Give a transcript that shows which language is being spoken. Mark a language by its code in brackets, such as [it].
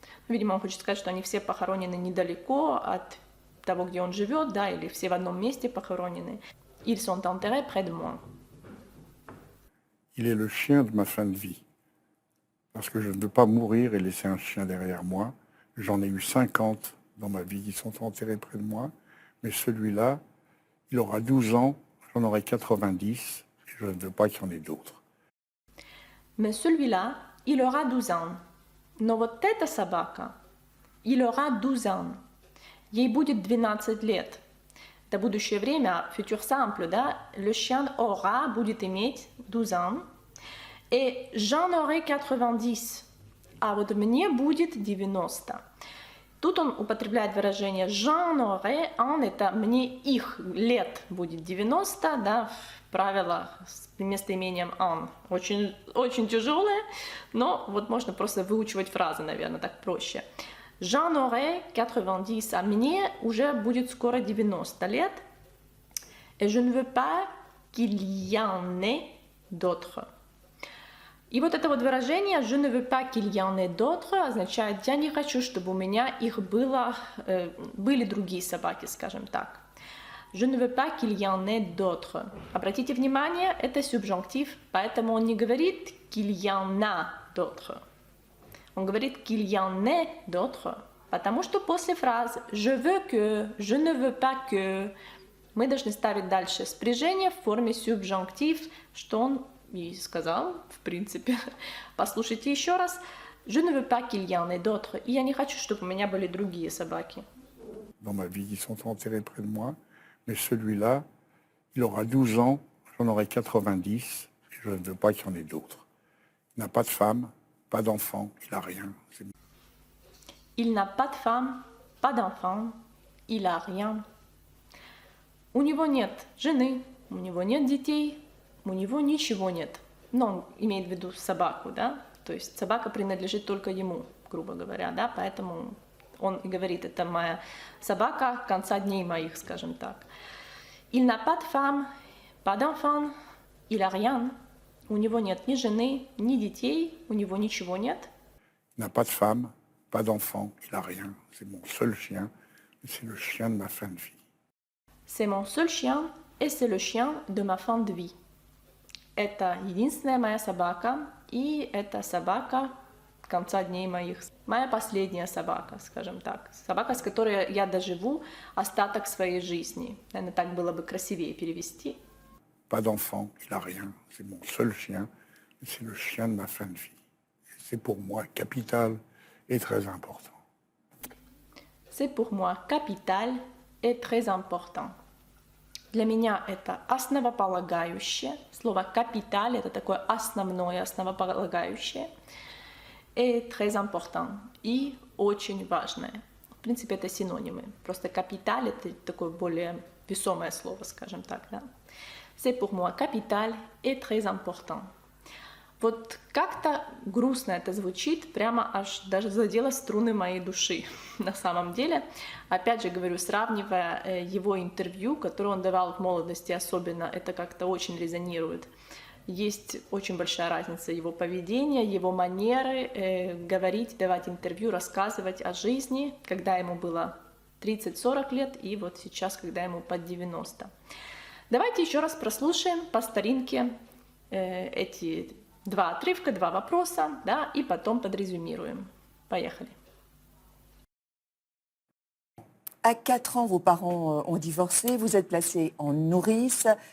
[ru] Видимо, он хочет сказать, что они все похоронены недалеко от того, где он живет, да, или все в одном месте похоронены. [fr] Ils sont enterrés près de moi. Il est le chien de ma fin de vie. Parce que je ne veux pas mourir et laisser un chien derrière moi. J'en ai eu 50 dans ma vie qui sont enterrés près de moi. Mais celui-là, il aura 12 ans, j'en aurai 90, et je ne veux pas qu'il y en ait d'autres. Mais celui-là, il aura 12 ans. [ru] Но вот эта собака, [fr] il aura 12 ans. [ru] Ей будет 12 лет. Это будущее время, futur simple, да? [fr] Le chien aura, [ru] будет иметь [fr] 12 ans. Et j'en aurai 90. [ru] А вот мне будет 90. Тут он употребляет выражение [fr] «j'en aurai un», [ru] это «мне их лет будет 90», да, в правилах с местоимением «un». Очень, очень тяжелое, но вот можно просто выучивать фразы, наверное, так проще. [fr] «J'en aurai 90», [ru] а мне уже будет скоро 90 лет. [fr] «Et je ne veux pas qu'il y en ait d'autres». [ru] И вот это вот выражение [fr] «je ne veux pas qu'il y en ait d'autres» [ru] означает «я не хочу, чтобы у меня их были другие собаки», скажем так. [fr] «Je ne veux pas qu'il y en ait d'autres». [ru] Обратите внимание, это субжунктив, поэтому он не говорит [fr] «qu'il y en a d'autres». [ru] Он говорит [fr] «qu'il y en ait d'autres», [ru] потому что после фраз [fr] «je veux que», «je ne veux pas que» [ru] мы должны ставить дальше спряжение в форме субжунктив, что он и сказал, в принципе. Послушайте еще раз. [fr] Je ne veux pas qu'il y en ait d'autres. [ru] И я не хочу, чтобы у меня были другие собаки. [fr] Dans ma vie, ils sont enterrés près de moi. Mais celui-là, il aura 12 ans, j'en aurai 90, et je ne veux pas qu'il y en ait d'autres. Il n'a pas de femme, pas d'enfant, il n'a rien. Il n'a pas de femme, pas d'enfant, il a rien. [ru] У него нет жены, у него нет детей, у него ничего нет. Но он имеет в виду собаку, да? То есть собака принадлежит только ему, грубо говоря, да? Поэтому он и говорит, это моя собака конца дней моих, скажем так. [fr] Il n'a pas de femme, pas d'enfant, il a rien. [ru] У него нет ни жены, ни детей, у него ничего нет. [fr] Il n'a pas de femme, pas d'enfant, il n'a rien. C'est mon seul chien, c'est le chien de ma fin de vie. C'est mon seul chien, et c'est le chien de ma fin de vie. [ru] Это единственная моя собака, и это собака конца дней моих. Моя последняя собака, скажем так. Собака, с которой я доживу остаток своей жизни. Наверное, так было бы красивее перевести. [fr] Pas d'enfant, il n'a rien. C'est mon seul chien, c'est le chien de ma fin de vie. C'est pour moi capital et très important. C'est pour moi capital et très important. [ru] Для меня это основополагающее. Слово «капиталь» — это такое основное, основополагающее. [fr] Et très important. [ru] И очень важное. В принципе, это синонимы. Просто «капиталь» — это такое более весомое слово, скажем так. Да? [fr] C'est pour moi capital et très important. [ru] Вот как-то грустно это звучит, прямо аж даже задело струны моей души на самом деле. Опять же говорю, сравнивая его интервью, которое он давал в молодости особенно, это как-то очень резонирует. Есть очень большая разница его поведения, его манеры говорить, давать интервью, рассказывать о жизни, когда ему было 30-40 лет и вот сейчас, когда ему под 90. Давайте еще раз прослушаем по старинке эти два отрывка, два вопроса, да, и потом подрезюмируем. Поехали. [fr] À 4 ans, vos parents ont divorcé, vous êtes placé en nourrice.